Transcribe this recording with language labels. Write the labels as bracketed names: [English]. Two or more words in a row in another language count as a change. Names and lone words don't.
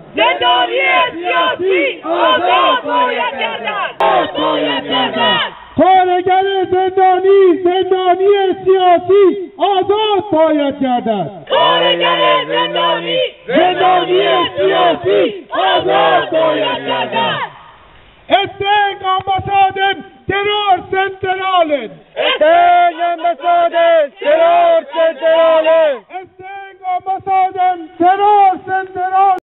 [Persian] زندانی سیاسی آزاد باید گردد. آزاد باید گردد. کارگر زندانی سیاسی آزاد باید گردد. کارگر زندانی سیاسی آزاد باید گردد. [Swedish] Estén ambassaden terror centralen. Estén ambassaden terror centralen. Estén ambassaden terror centralen.